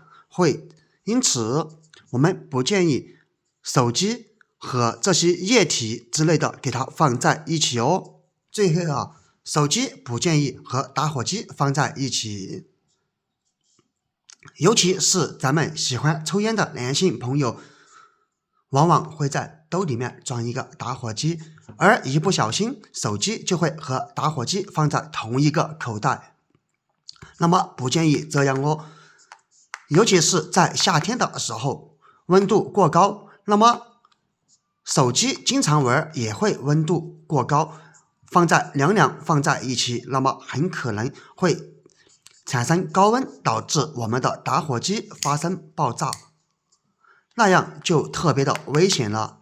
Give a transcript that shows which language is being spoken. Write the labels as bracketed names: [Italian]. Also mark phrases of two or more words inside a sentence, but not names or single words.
[Chinese] 因此我們不建議手機和這些液體之類的給它放在一起哦。最後啊，手機不建議和打火機放在一起。尤其是咱們喜歡抽煙的男性朋友，往往會在兜裡面裝一個打火機，而一不小心手機就會和打火機放在同一個口袋，那麼不建議這樣哦。尤其是在夏天的時候，溫度過高，那麼手機經常玩也會溫度過高，放在一起，那麼很可能會產生高溫，導致我們的打火機發生爆炸，那樣就特別的危險了。